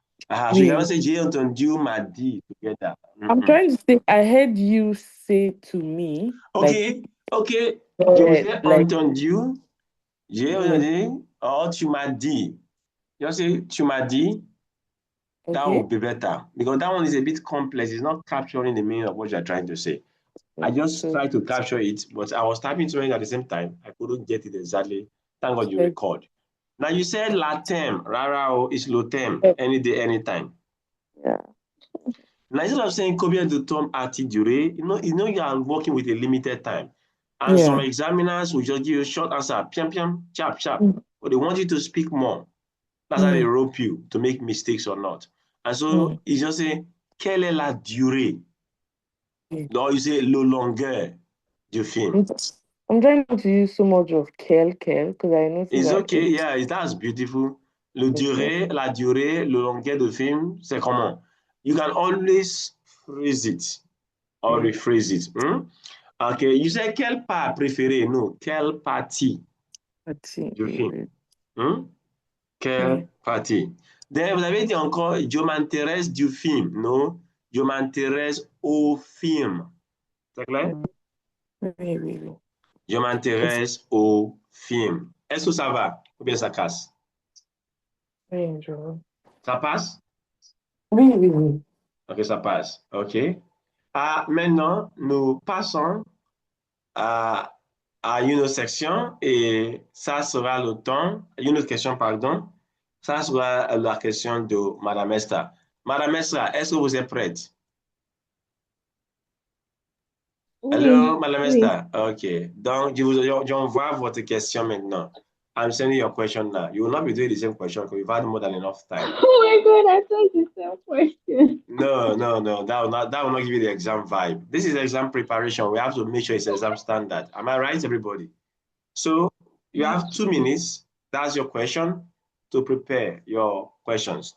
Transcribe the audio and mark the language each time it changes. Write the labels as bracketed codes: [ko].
[en] So you cannot say [fr] j'ai entendu m'a dit [en] together. I'm trying to say I heard you say to me. [fr] Okay. Je vous ai entendu. J'ai entendu. Or tu m'as dit. [en] You say [fr] tu m'as dit. [en] That would be better because that one is a bit complex. It's not capturing the meaning of what you're trying to say. I just tried to capture it, but I was typing something at the same time. I couldn't get it exactly. Thank God you record. Now you said latem, rara is lotem, any day, anytime. Yeah. Now instead of saying [fr] combien de temps a-t-il duré, [en] you know you are working with a limited time. And some examiners will just give you a short answer, piam piam, chap chap. But they want you to speak more. That's how they rope you to make mistakes or not. And so it's just say, [fr] quelle est la durée? [en] No, you say [fr] le longueur du film. [en] I'm trying not to use so much of quel, because I noticed It's okay, yeah, that's beautiful. [fr] La durée, le longueur du film, c'est comment? [en] You can always phrase it or rephrase it. Okay, you say [fr] quelle part préférée? [en] No, [fr] quelle partie du film? Quelle partie? Then, vous avez dit encore, je m'intéresse du film. Non, je m'intéresse au film. C'est clair? Oui. Je m'intéresse au film. Est-ce que ça va ou bien ça casse? Oui, je vois. Ça passe? Oui. Ok, ça passe. Ok. Maintenant, nous passons à une autre section et ça sera le temps, une autre question, pardon. Ça sera la question de Madame Esther. Madame Esther, est-ce que vous êtes prête? Hello, Madame Esther. Okay. Donc, j'envoie votre question maintenant. [en] I'm sending your question now. You will not be doing the same question because you've had more than enough time. Oh my God, I thought the same question. No. That will not give you the exam vibe. This is exam preparation. We have to make sure it's exam standard. Am I right, everybody? So you have 2 minutes. That's your question to prepare your questions.